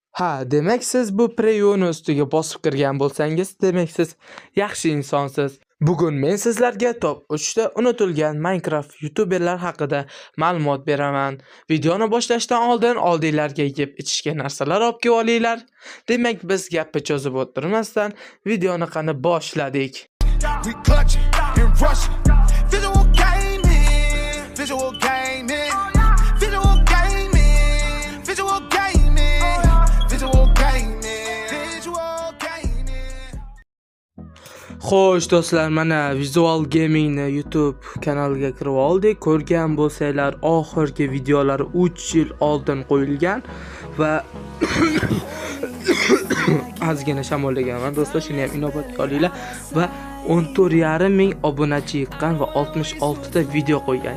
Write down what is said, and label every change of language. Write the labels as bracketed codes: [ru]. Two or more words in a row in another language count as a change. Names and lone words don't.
[uz] Ha, demak siz bu preyoni ustiga bosib kirgan bo'lsangiz, demak siz yaxshi insonsiz. Bugun men sizlarga top 3 ta unutilgan Minecraft youtuberlar haqida ma'lumot beraman. Videoni boshlashdan oldin oldinglarga yeb ichishga narsalar olib kelib olinglar. Demak, biz gapni cho'zib o'tirmasdan videoni qani boshladik. [en] We clutch and rush. [uz] Visual gaming, visual gaming, visual gaming, visual gaming, visual gaming, visual gaming. Xo'sh do'stlar, mana Visual Gaming ni YouTube kanaliga kirib oldik. Ko'rgan bo'lsanglar, oxirgi videolari 3 yil oldin qo'yilgan va ozgina shamollaganman do'stlar, shuni ham inobatga olinglar va 14,5 ming obunachi yiqqan va 66 ta video qo'ygan.